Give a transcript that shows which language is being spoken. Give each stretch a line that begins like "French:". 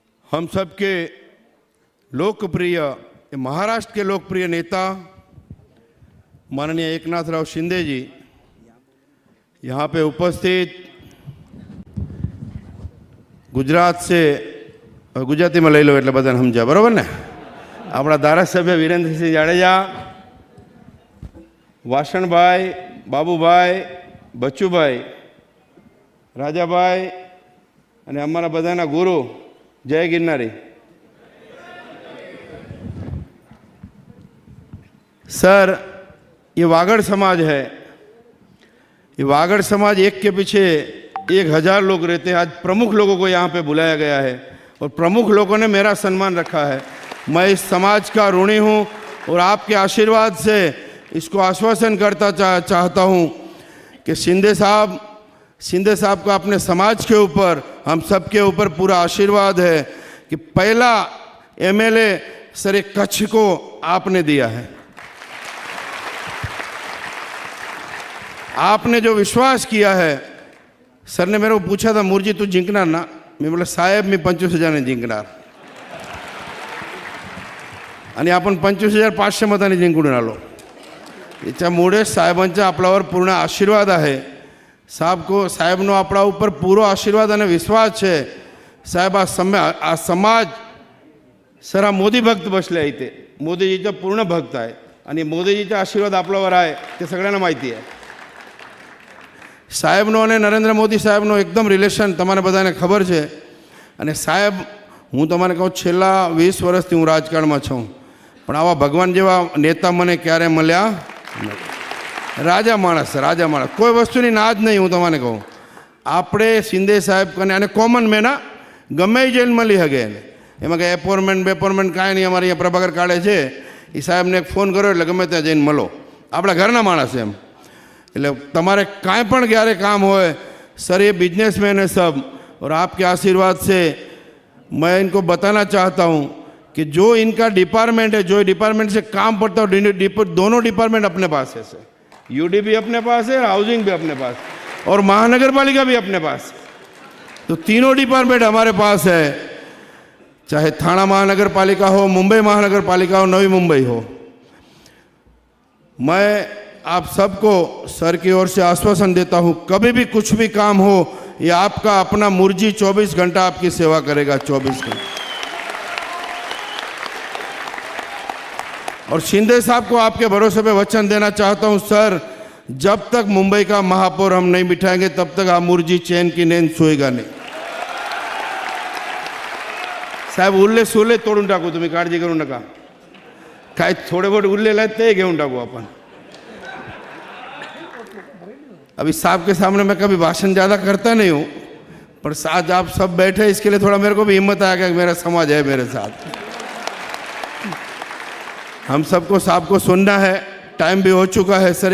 Hindi: हम सबके लोकप्रिय, महाराष्ट्र के लोकप्रिय नेता माननीय एकनाथराव शिंदे जी यहाँ पे उपस्थित, गुजरात से, गुजराती में लई लो
Gujarati: એટલે બધાને સમજ્યા, બરોબર ને? આપણા ધારાસભ્ય વીરેન્દ્રસિંહ જાડેજા, વાસણભાઈ, બાબુભાઈ, બચ્ચુભાઈ, રાજાભાઈ અને અમારા બધાના ગુરુ જય गिरनारी।
Hindi: सर, ये वागड़ समाज है। ये वागड़ समाज एक के पीछे 1000 लोग रहते हैं। आज प्रमुख लोगों को यहाँ पे बुलाया गया है और प्रमुख लोगों ने मेरा सम्मान रखा है। मैं इस समाज का ऋणी हूँ और आपके आशीर्वाद से इसको आश्वासन करता चाहता हूँ कि शिंदे साहब शिंदे साहब का अपने समाज के ऊपर, हम सबके ऊपर पूरा आशीर्वाद है कि पहला एमएलए सर एक कच्छ को आपने दिया है। आपने जो विश्वास किया है, सर ने मेरे को पूछा था
Marathi: मुरजी तू जिंकणार ना, मी म्हटलं साहेब मी 25,000 जिंकणार आणि आपण 25,500 मतांनी जिंकून आलो। याच्यामुळे साहेबांचा आपल्यावर पूर्ण आशीर्वाद आहे।
Gujarati: साहेबનો આપણા ઉપર પૂરો આશીર્વાદ અને વિશ્વાસ છે। સાહેબ આ સમાજ સર મોદી ભક્ત
Marathi: बसले इथे, मोदीजीचा पूर्ण भक्त आहे आणि मोदीजीचा आशीर्वाद आपल्यावर आहे ते सगळ्यांना माहिती आहे।
Gujarati: સાહેબનો અને નરેન્દ્ર મોદી સાહેબનો એકદમ રિલેશન તમારે બધાને ખબર છે। અને સાહેબ હું તમને કહું છેલ્લા 20 વર્ષથી હું રાજકારણમાં છું, પણ આવા ભગવાન જેવા નેતા મને ક્યારે મળ્યા નથી। રાજા માણસ, રાજા માણસ, કોઈ વસ્તુની ના જ નહીં। હું તમને કહું આપણે શિંદે સાહેબ કને અને કોમન મેના ગમે જેલ મળી શકે એને, એમાં કંઈ એપોઇન્ટમેન્ટ બેપોઇન્ટમેન્ટ કાંઈ નહીં। અમારે અહીંયા પ્રભાકર કાઢે છે, એ સાહેબને એક ફોન કરો એટલે ગમે ત્યાં જઈને મળો, આપણા ઘરના માણસ એમ। એટલે તમારે કાંઈ પણ ક્યારે કામ હોય
Hindi: सर, ये बिजनेसमैन है सब, और आपके आशीर्वाद से मैं इनको बताना चाहता हूँ कि जो इनका डिपार्टमेंट है, जो डिपार्टमेंट से काम पड़ता है, दोनों डिपार्टमेंट अपने पास है सर। यूडी भी अपने पास है, हाउसिंग भी अपने पास, और महानगर पालिका भी अपने पास। तो तीनों डिपार्टमेंट हमारे पास है, चाहे थाना महानगर पालिका हो, मुंबई महानगर पालिका हो, नवी मुंबई हो। मैं आप सबको सर की ओर से आश्वासन देता हूं, कभी भी कुछ भी काम हो, ये आपका अपना मुरजी 24 घंटा आपकी सेवा करेगा, 24 घंटा। और शिंदे साहब को आपके भरोसे पे वचन देना चाहता हूं सर, जब तक मुंबई का महापौर हम नहीं बिठाएंगे तब तक आप मुरजी चैन की नींद सोएगा नहीं।
Marathi: साहेब उरले सोले तोडून टाकू, तुम्ही काळजी करू नका, काय थोडे बहुत उरलेले आहेत ते घेऊन टाकू अपन।
Hindi: अभी साहब के सामने मैं कभी भाषण ज़्यादा करता नहीं हूँ, पर आज आप सब बैठे इसके लिए थोड़ा मेरे को भी हिम्मत आ गया कि मेरा समाज है मेरे साथ। हम सबको साहब को सुनना है, टाइम भी हो चुका है सर।